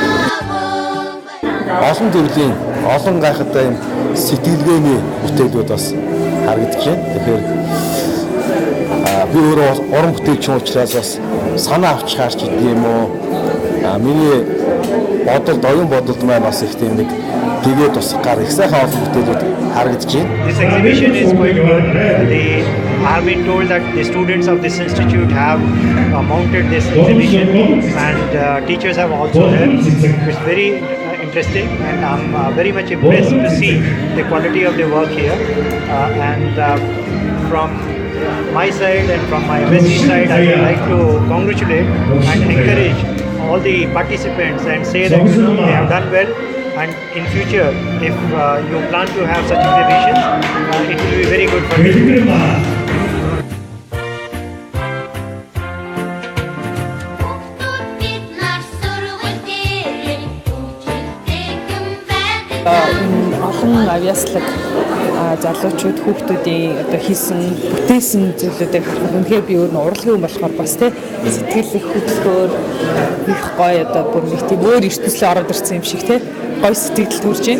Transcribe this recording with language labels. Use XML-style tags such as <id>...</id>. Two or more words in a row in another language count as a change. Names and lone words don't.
<mn>олон төрлийн олон гайхалтай юм сэтгэлгээний бүтээлүүд бас харагдаж байна. Тэгэхээр би өөрөө уран бүтээлч учраас бас санаа авч хаарч идэв юм уу? Миний бодолд оюун бодолд маань бас их тийм нэг тэгээд бас гар их сайхан олон бүтээлүүд харагдаж байна.</mn> <en>This exhibition is quite good. I have been told that the students of this institute have mounted this exhibition and teachers have also helped. It's very interesting and I'm very much impressed to see the quality of the work here. And from my side and from my MSc side, I would like to congratulate and encourage all the participants and say that they have done well. And in future, if you plan to have such exhibitions, it will be very good for you.</en> <mn>Олон авьяаслаг залуучууд хүүхдүүдийн одоо хийсэн бүтээсэн зүйлүүдийг харахад үнэхээр би өөр нь урлагийн хүн болохоор бас сэтгэл их хөдөлгөөр их гоё одоо бүр нэг тийм өөр ертөнцийн ороод ирсэн юм шиг гоё сэтгэл төрж байна.</mn>